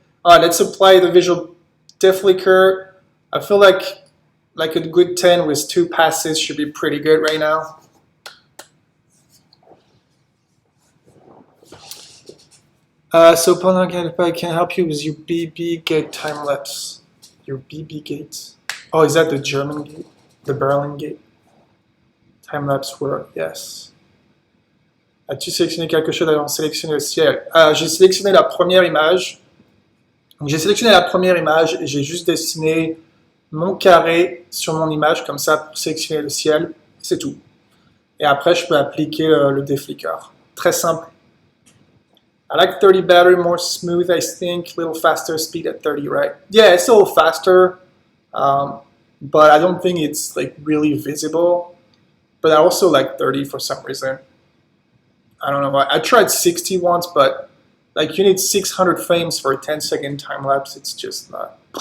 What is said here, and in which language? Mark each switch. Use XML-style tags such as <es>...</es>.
<en>All right, let's apply the visual deflicker. I feel like a good 10 with 2 passes should be pretty good right now. So Pona can help you with your BB gate time lapse. Your BB gates. Oh, is that the German gate? The Berlin gate? Time-lapse world, yes.</en> <fr>As-tu sélectionné quelque chose avant de sélectionner le ciel? J'ai sélectionné la première image. J'ai sélectionné la première image et j'ai juste dessiné mon carré sur mon image comme ça pour sélectionner le ciel. C'est tout. Et après, je peux appliquer le déflicker. Très simple.</fr> <en>I like 30 better, more smooth, I think. A little faster speed at 30, right? Yeah, it's a little faster. But I don't think it's like really visible. But I also like 30 for some reason. I don't know why. I tried 60 once, but like you need 600 frames for a 10-second time lapse. It's just not.</en>